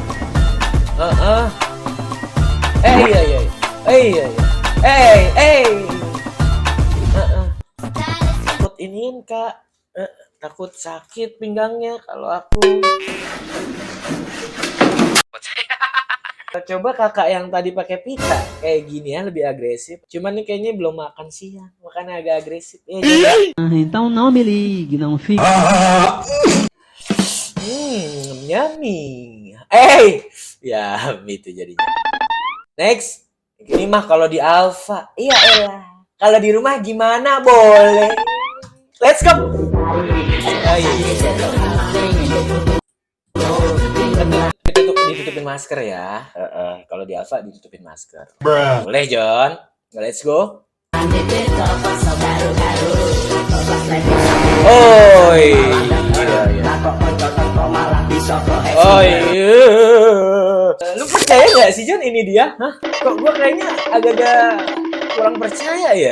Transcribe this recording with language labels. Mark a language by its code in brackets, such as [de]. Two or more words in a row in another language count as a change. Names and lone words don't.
[id] Takut iniin Kak. Takut sakit pinggangnya kalau aku. Coba kakak yang tadi pakai pita kayak gini ya, lebih agresif. Cuman nih kayaknya belum makan siang, makanya agak agresif. Ya juga. [pt] Então não me ligue, não fique. [id] Yummy. Ya itu jadinya. Next. Ini mah kalau di Alfa. Iya elah. Kalau di rumah gimana boleh. [en] Let's go. [id] Ditutupin masker ya. Kalau di Alfa ditutupin masker. Boleh John. [en] Let's go. [id] Oh iya. Lu percaya nggak sih John ini dia? Hah? Kok gua kayaknya agak-agak kurang percaya ya.